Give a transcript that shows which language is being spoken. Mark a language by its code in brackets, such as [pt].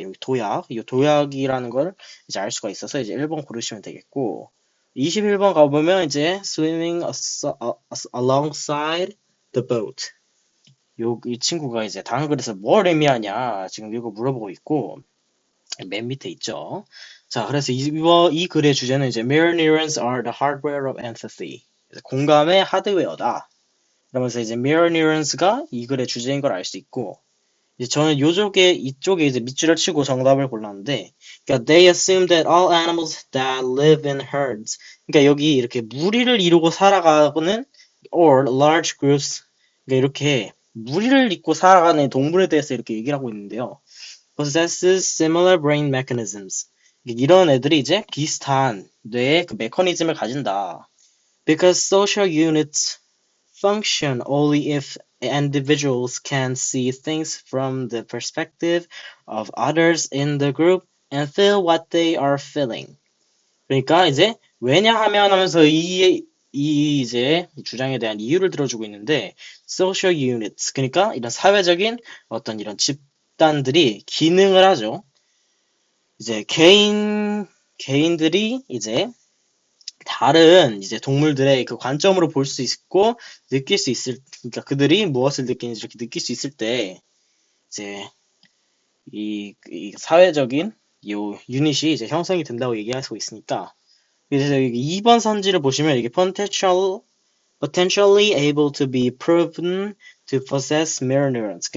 [ko] 여기 요 도약이라는 걸 알 수가 있어서 1번 고르시면 되겠고 21번 가보면 [en] swimming alongside the boat. [ko] 이 친구가 다음 글에서 뭘 의미하냐 지금 이거 물어보고 있고 맨 밑에 있죠. 자, 그래서 이 글의 주제는 [en] mirror neurons are the hardware of empathy. [ko] 공감의 하드웨어다. 그러면서 mirror neurons가 이 글의 주제인 걸 알 수 있고, 저는 이쪽에 밑줄을 치고 정답을 골랐는데, 그러니까 [en] they assume that all animals that live in herds. [ko] 그러니까 여기 이렇게 무리를 이루고 살아가는 [en] or large groups. [ko] 그러니까 이렇게 무리를 잇고 살아가는 동물에 대해서 이렇게 얘기를 하고 있는데요. [en] possesses similar brain mechanisms. [ko] 이런 애들이 비슷한 뇌의 그 메커니즘을 가진다. [en] Because social units function only if individuals can see things from the perspective of others in the group and feel what they are feeling. [ko] 그러니까 이제 왜냐하면 하면서 이 이제 주장에 대한 이유를 들어주고 있는데 [en] social units [ko] 그러니까 이런 사회적인 어떤 이런 집단들이 기능을 하죠. 이제 개인들이 이제 다른 이제 동물들의 그 관점으로 볼 수 있고 느낄 수 있을 그러니까 그들이 무엇을 느끼는지 이렇게 느낄 수 있을 때 이제 이 사회적인 요 유닛이 이제 형성이 된다고 얘기하고 있으니까 그래서 여기 2번 선지를 보시면 이게 [en] potentially able to be proven to possess mirror neurons.